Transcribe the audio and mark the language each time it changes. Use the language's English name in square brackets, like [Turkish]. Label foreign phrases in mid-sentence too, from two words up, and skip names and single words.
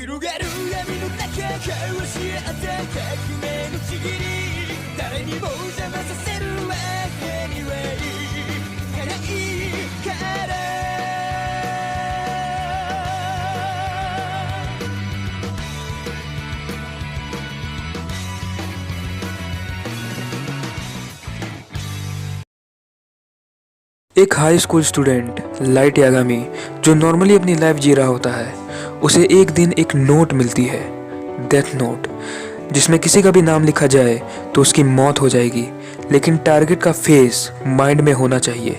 [Japanese] る闇の中交わし合った革命のちぎり誰にも邪魔させるわけにはいかないから。 [Hindi] एक [English] high school student [Hindi] लाइट यागामी जो नॉर्मली अपनी लाइफ जी रहा होता है, उसे एक दिन एक नोट मिलती है, डेथ नोट, जिसमें किसी का भी नाम लिखा जाए तो उसकी मौत हो जाएगी, लेकिन टारगेट का फेस माइंड में होना चाहिए।